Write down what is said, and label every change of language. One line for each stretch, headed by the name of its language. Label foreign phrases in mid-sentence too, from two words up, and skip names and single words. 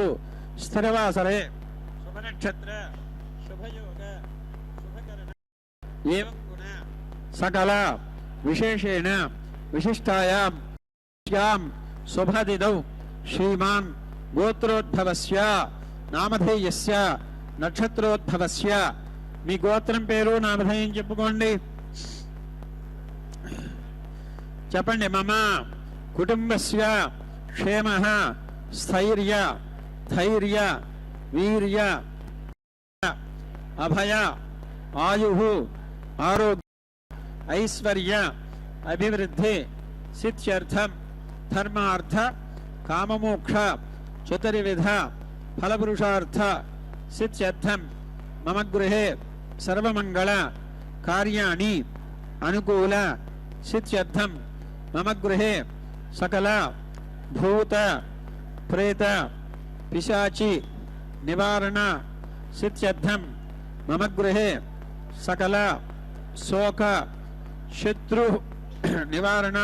Sanskrit: स्थिरवासरे शुभनक्षत्र शुभयोग शुभकरण एवं गुण सकल विशेषेण विशिष्टायां शुभदिनौ श्रीमान् गोत्रोद्भवस्य नामधेयस्य नक्षत्रोद्भवस्य
Telugu: మీ గోత్రం పేరు నామధేయం చెప్పుకోండి. చెప్పండి.
Sanskrit: మమ కుటుంబస్య క్షేమః స్థైర్య ధైర్య వీర్య అభయ ఆయుః ఆరోగ్య ఐశ్వర్య అభివృద్ధి సిద్ధ్యర్థం ధర్మార్థ కామమోక్ష చతుర్విధ ఫలపురుషార్థ సిద్ధ్యర్థం मम गृहे सर्वमंगल कार्याणि अनुकूल सिद्ध्यर्थं मम गृहे सकल भूत प्रेत पिशाची निवारण सिद्ध्यर्थं मम गृहे सकल शोक शत्रु निवारण